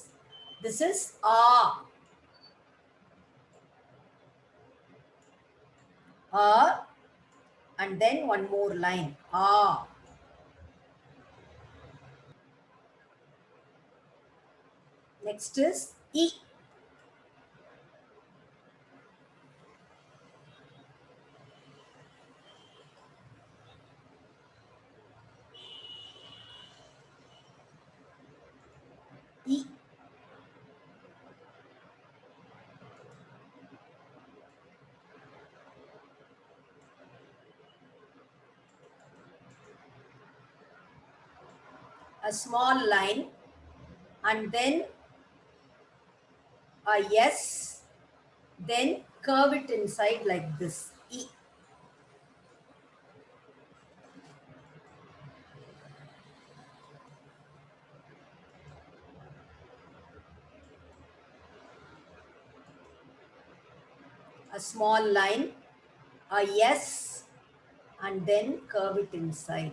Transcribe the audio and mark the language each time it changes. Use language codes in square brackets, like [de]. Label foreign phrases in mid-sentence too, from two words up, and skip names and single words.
[en] This is A. A and then one more line. A. Next is E. E. A small line and then a yes, then curve it inside like this. E. A small line, a yes, and then curve it inside.